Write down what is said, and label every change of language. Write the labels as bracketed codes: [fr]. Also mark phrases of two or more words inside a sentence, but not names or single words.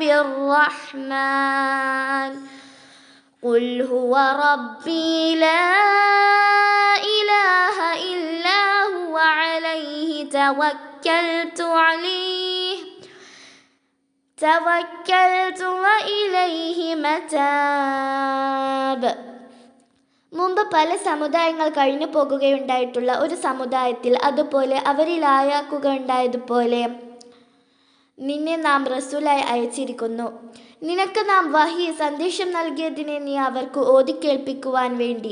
[ar] بالرحمن قل هو ربي لا إله إلا هو عليه توكلت وإليه متاب. [ml] മുമ്പ് പല സമുദായങ്ങൾ കഴിഞ്ഞു പോകുകയുണ്ടായിട്ടുള്ള ഒരു സമുദായത്തിൽ അതുപോലെ അവരിലായാക്കുകയുണ്ടായതുപോലെ നിന്നെ നാം റസൂലായി അയച്ചിരിക്കുന്നു. നിനക്ക് നാം വഹി സന്ദേശം നൽകിയതിനെ നീ അവർക്ക് ഓതിക്കേൾപ്പിക്കുവാൻ വേണ്ടി.